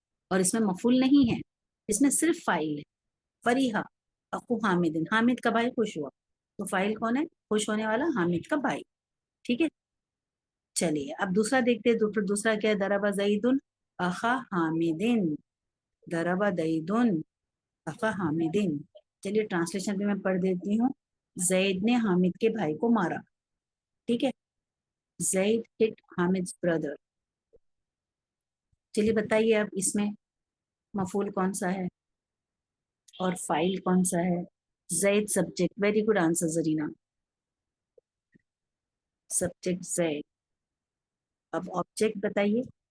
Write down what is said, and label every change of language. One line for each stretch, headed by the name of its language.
Urdu: اور اس میں مفعول نہیں ہے، اس میں صرف فاعل ہے.
Arabic: فریحہ اخو حامد،
Urdu: حامد کا بھائی خوش ہوا، تو فاعل کون ہے؟ خوش ہونے والا حامد کا بھائی. ٹھیک ہے. چلیے اب دوسرا دیکھتے ہیں. دوسرا کیا ہے؟
Arabic: ضرب زید اخا حامد. ضرب زید اخا حامد.
Urdu: چلیے ٹرانسلیشن بھی میں پڑھ دیتی ہوں. زید نے حامد کے بھائی کو مارا. ٹھیک ہے.
English: Zaid hit Hamid's brother.
Urdu: چلیے بتائیے اب اس میں مفعول کون سا ہے اور فاعل کون سا ہے؟ زید subject.
English: Very good answer Zarina.
Urdu: Subject زید. اب آبجیکٹ بتائیے.